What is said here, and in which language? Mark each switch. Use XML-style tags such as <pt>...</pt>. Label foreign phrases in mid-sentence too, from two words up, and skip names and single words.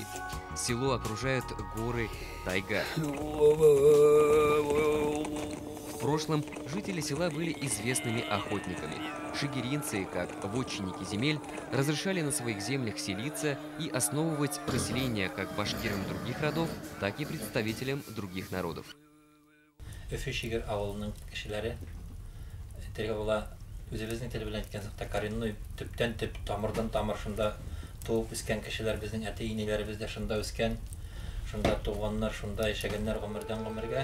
<ru>Село окружают горы, тайга. В прошлом жители села были известными охотниками. шигиринцы, как вотчинники земель, разрешали на своих землях селиться и основывать поселения как башкирам других родов, так и представителям других народов.</ru> <tt>Шигир авылының кешеләре теге була үзебезнең тел белән әйткән сакта коренной төптән төп тамырдан тамыр шунда туып үскән кешеләр, безнең әти-иниләребез дә шунда үскән, шунда туганнар, шунда яшәгәннәр гомердән гомергә.</tt>